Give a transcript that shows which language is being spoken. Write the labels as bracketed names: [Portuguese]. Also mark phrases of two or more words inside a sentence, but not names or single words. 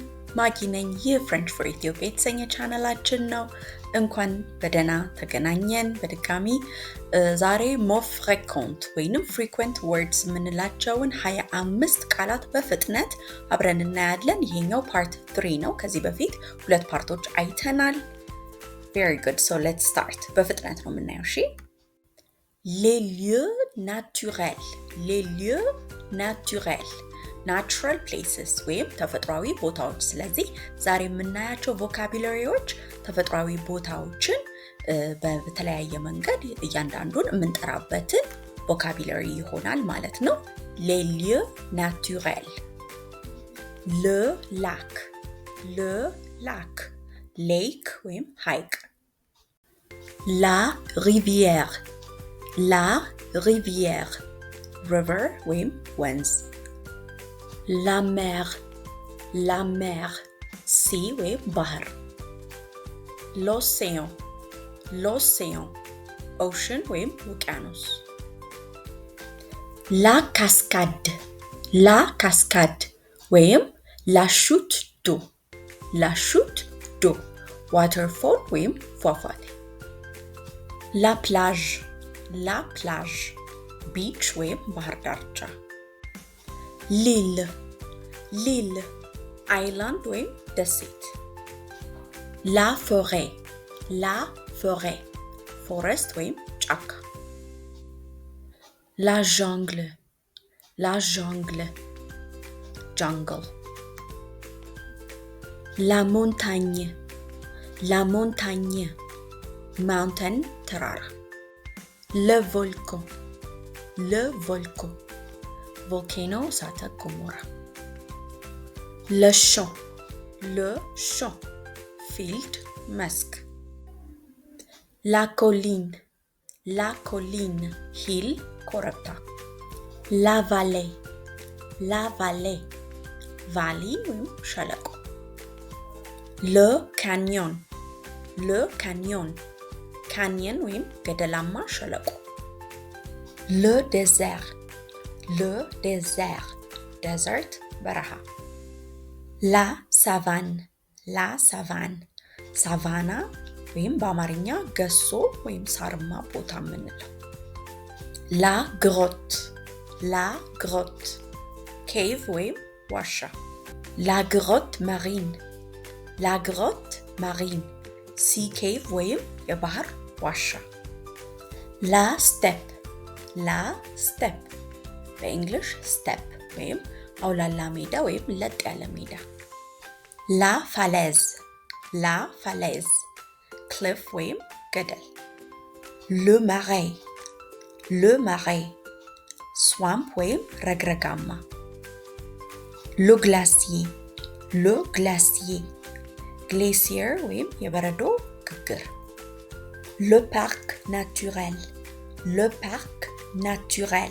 [Amharic] ማጊ ነኝ። ይህ ፍሬንች ፎር ኢትዮጵያ የተሰኘ ቻናላችን ነው። እንኳን በደህና ተገናኘን በድጋሚ። ዛሬ [French] mots fréquents [Amharic] ወይንም [English] frequent words [Amharic] የምንላቸውን 25 ቃላት በፍጥነት አብረን እናያለን። ይሄኛው ፓርት 3 ነው። ከዚህ በፊት 2 ፓርቶች አይተናል። [English] Very good. So let's start. [Amharic] በፍጥነት ነው የምናየው። እሺ? [French] Les lieux naturels. Les lieux naturels. [English] Natural places [Amharic] ወይም ተፈጥሯዊ ቦታዎች። ስለዚህ ዛሬ የምናያቸው ቮካቡላሪዎች ተፈጥሯዊ ቦታዎችን በተለያየ መንገድ እያንዳንዱን የምንጠራበትን ቮካቡላሪ ይሆናል ማለት ነው። [French] Les lieux naturels. Le lac. Le lac. [Amharic] Lake ወይም ሐይቅ. [French] La rivière. La rivière. River [Amharic] ወይም ወንዝ. [French] La mer. La mer. [Amharic] Sea ወይም ባህር. [French] L'océan. [Amharic] L'océan. Ocean ወይም ውቅያኖስ. [French] La cascade. La cascade ወይም la chute d'eau. La chute d'eau. Waterfall [Amharic] ወይም ፏፏቴ. [French] La plage. La plage. [Amharic] Beach ወይም ባህር ዳርቻ. [French] L'île. [Amharic] L'île. Island ወይም ደሴት. [French] La forêt. La forêt. [Amharic] Forest ወይም ጫካ. [French] La jungle. La jungle. Jungle. La montagne. La montagne. Mountain ተራራ. Le volcan. Le volcan. Volcano [Amharic] እሳተ ገሞራ. [French] Le champ. Le champ. Field መስክ. La colline. La colline. Hill ኮረብታ. La vallée. La vallée. [Amharic] Valley ወይም ሸለቆ. [French] Le canyon. Le canyon. [Amharic] Canyon ወይም ገደላማ ሸለቆ. [French] Le désert. Le désert. Desert በረሃ. La savane. La savane. [Amharic] Savana ወይም በአማርኛ ገሶ ወይም ሳርማ ቦታ የምንለው. [French] La grotte. La grotte. [Amharic] Cave ወይም ዋሻ. [French] La grotte marine. La grotte marine. [English] Sea cave [Amharic] ወይም የባህር ዋሻ. [French] La steppe. La steppe. [Amharic] በእንግሊሽ step ወይም አውላላ ሜዳ ወይም ለጥ ያለ ሜዳ. [French] La falaise. La falaise. [Amharic] Cliff ወይም ገደል. [French] Le marais. Le marais. [Amharic] Swamp ወይም ረግረጋማ. [French] Le glacier. Le glacier. [Amharic] Glacier ወይም የበረዶ ግግር. [French] Le parc naturel. Le parc naturel.